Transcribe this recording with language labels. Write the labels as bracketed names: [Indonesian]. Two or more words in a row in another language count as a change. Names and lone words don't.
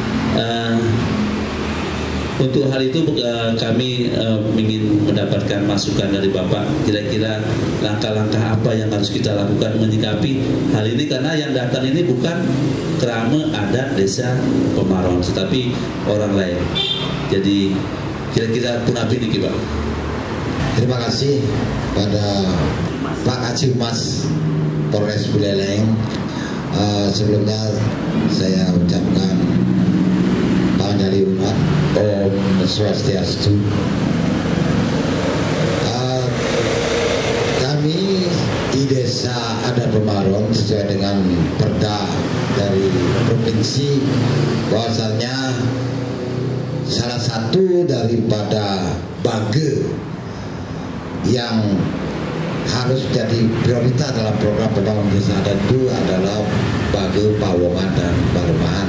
[Indonesian] Untuk hal itu kami ingin mendapatkan masukan dari Bapak, kira-kira langkah-langkah apa yang harus kita lakukan menyikapi hal ini, karena yang datang ini bukan kerama adat Desa Pemaron, tetapi orang lain. Jadi kira-kira [Balinese] punapi niki, [Indonesian] Pak. Terima kasih pada Pak Kacil Mas Polres Buleleng. Sebelumnya saya ucapkan panjali umat, [Sanskrit] Om Swastiastu. [Indonesian] Kami di Desa Adat Pemaron sesuai dengan perda dari provinsi, bahwasanya salah satu daripada bage yang harus jadi prioritas dalam program pembangunan desa adat itu adalah bage Pawongan dan Palemahan.